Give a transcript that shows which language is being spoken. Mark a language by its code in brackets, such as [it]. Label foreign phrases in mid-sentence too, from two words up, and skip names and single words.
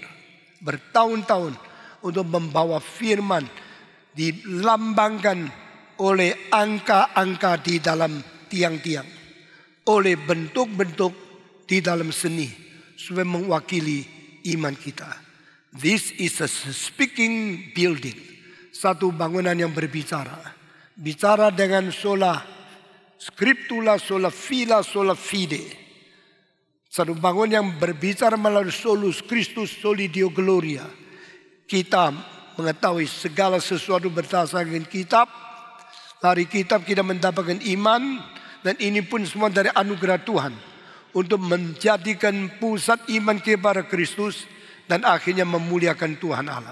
[id] Bertahun-tahun untuk membawa firman dilambangkan oleh angka-angka di dalam tiang-tiang. Oleh bentuk-bentuk di dalam seni supaya mewakili iman kita. [en] This is a speaking building. [id] Satu bangunan yang berbicara. Bicara dengan [la] sola scriptura, sola fila, sola fide. [id] Satu bangunan yang berbicara melalui [la] solus Christus, soli Deo gloria. [id] Kita mengetahui segala sesuatu berdasarkan kitab. Dari kitab kita mendapatkan iman. Dan ini pun semua dari anugerah Tuhan. untuk menjadikan pusat iman kepada Kristus dan akhirnya memuliakan Tuhan Allah.